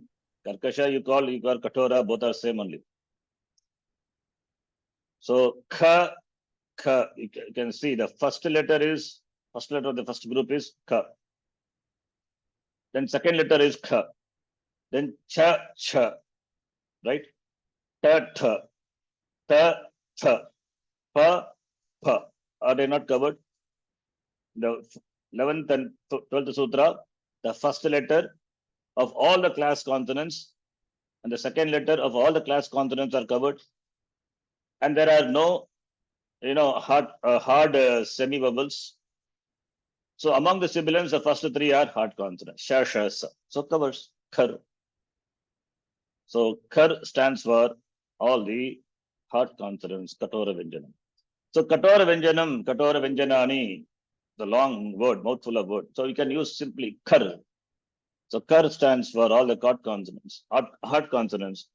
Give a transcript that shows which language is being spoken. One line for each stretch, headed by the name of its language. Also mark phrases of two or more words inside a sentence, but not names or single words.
English: Karkasha, you call Katora, both are same only. So, kha, you can see the first letter of the first group is kha. Then second letter is kha. Then cha, right? Ta, ta, pa, pa. Are they not covered? The 11th and 12th sutra, the first letter of all the class consonants and the second letter of all the class consonants are covered. And there are no, hard semi-vowels. So among the sibilants, the first three are hard consonants. Sha, sha, sa. So covers khar. So khar stands for all the hard consonants,
Sanskrit: katora vyanjanam.
English: So
Sanskrit: katora vyanjanani,
English: the long word, mouthful of word. So you can use simply khar. So kar stands for all the hard consonants.